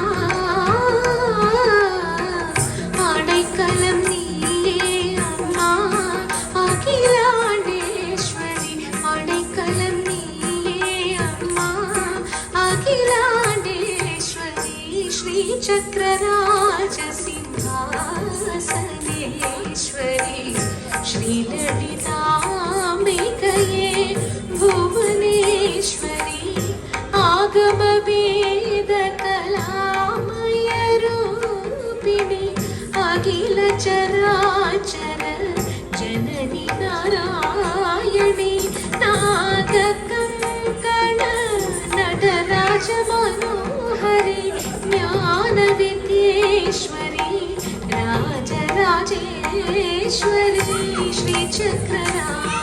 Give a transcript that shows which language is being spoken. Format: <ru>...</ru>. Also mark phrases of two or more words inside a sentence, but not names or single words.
<ta>அடைக்கலம் நீயே அம்மா அகிலாண்டேஸ்வரி அடைக்கலம் நீயே அம்மா அகிலாண்டேஸ்வரி ஸ்ரீசக்கரராஜ சிம்ஹாசனேஸ்வரி ஸ்ரீலலிதாம்பிகையே भुवनेश्वरी</ta> <sa>आगमवेद कलामय रूपिणी अखिल चराचर जननी नारायणी नागकङ्कण नटराज मनोहरि ज्ञानविद्येश्वरी राजराजेश्वरी श्रीचक्ररा</sa>